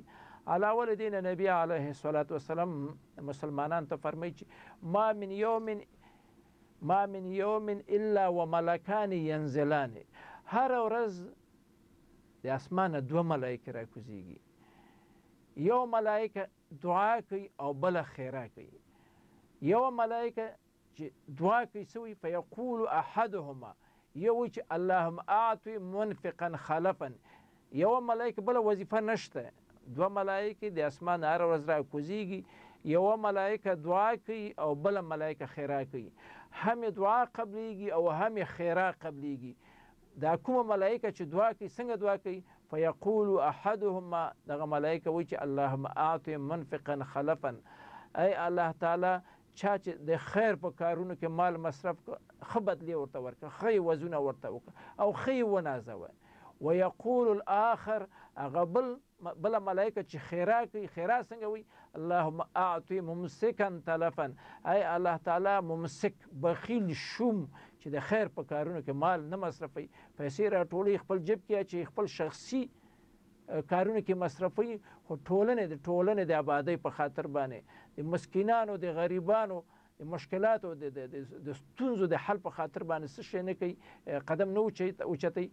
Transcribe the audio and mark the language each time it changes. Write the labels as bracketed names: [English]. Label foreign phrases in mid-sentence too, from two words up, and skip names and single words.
[Pashto] علاوه له دې نه نبی [Arabic] علیه الصلاة والسلام [Pashto] مسلمانانو ته فرمایي چې [Arabic] ما من یوم الا وملکان ینزلان، [Pashto] هر ورځ د اسمانه دوه ملایکې راکوزیږي، یو ملایکه دعا کوي او بله خیره کوي. یو ملایکه چې دعا کوي سوی [Arabic] فیقول احدهما، [Pashto] یو چې [Arabic] اللهم اعطي منفقا خلفا، [Pashto] یو ملایکه بله وظیفه نشته، دوه ملایکې د اسمان هر ورځ راکوزیږي، یو ملایکه دعا کوي او بله ملایکه خیره کوي، هم دعا قبلیږي او هم خیره قبلیږي. دا کومه ملایکه چې دعا کوي څنګه دعا کوي؟ [Arabic] فیقول احدهما، [Pashto] دغه ملایکه وایي چې [Arabic] اللهم اعطي منفقا خلفا، [Pashto] ای الله تعالی چا چې د خیر په کارونو کې مال مصرف کړه، ښه بدلې ورته ورکړه، ښه وزونه ورته وکړه او ښه ونازوه. [Arabic] ویقول الاخر، [Pashto] هغه بله ملایکه چې خیره کوي، خیره څنګه وایي؟ [Arabic] اللهم اعطي ممسکا تلفا، [Pashto] ای الله تعالی ممسک بخیل شوم چې د خیر په کارونو کې مال نه مصرفوي، پیسې راټولوي خپل جیب کې اچوي، خپل شخصي کارونو کې مصرفوي، خو ټولنې د آبادۍ په خاطر باندې، د مسکینانو، د غریبانو، د مشکلاتو، د ستونزو د حل په خاطر باندې څه شی نه کوي، قدم نه اوچتوي.